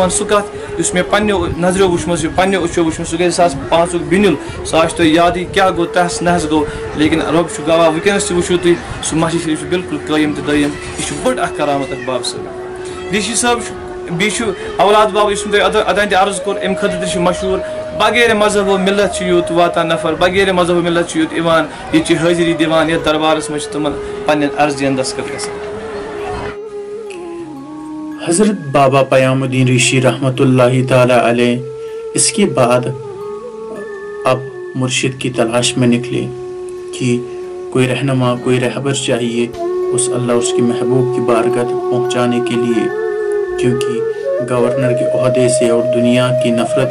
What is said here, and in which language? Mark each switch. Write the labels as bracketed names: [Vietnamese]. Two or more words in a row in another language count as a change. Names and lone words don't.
[Kashmiri] وَنہٕ سُہ کَتھ یُس مےٚ پنٛنیو نظریو وٕچھمٕژ چھِ پنٛنیو أچھو وٕچھمٕژ سُہ گٔے 2005 بِنِل سُہ آسہِ تۄہہِ یادٕے کیٛاہ گوٚو تَس نہ حظ گوٚو لیکِن رۄب چھُ گواہ وٕنکٮ۪نَس تہِ وٕچھِو تُہۍ سُہ مسجد شریٖف چھُ بِلکُل قٲیِم تہٕ دٲیِم یہِ چھُ بٔڑ اَکھ کرامت اَکھ بابہٕ صٲب ریٖشی صٲب چھُ بیٚیہِ چھُ اولاد بابا یُس تۄہہِ اوٚتانۍ تہِ عرض کوٚر اَمہِ خٲطرٕ تہِ چھُ مشہوٗر بغیر مذہب و مِلت چھُ یوٚت واتان نفر بغیر مذہب و مِلت چھُ یوٚت یِوان ییٚتہِ چھِ حٲضری دِوان یَتھ دربارَس منٛز چھِ تِمَن پنٛنٮ۪ن عرضِیَن دستخط گژھان [Urdu] حضرت بابا پیام الدین ریشی [Arabic] رحمۃ اللہ تعالیٰ علیہ [Urdu] اس کے بعد اب مرشد کی تلاش میں نکلے کہ کوئی رہنما کوئی رہبر چاہیے اس اللہ اس کی محبوب کی بارگاہ تک پہنچانے کے لیے کیونکہ گورنر کے عہدے سے اور دنیا کی نفرت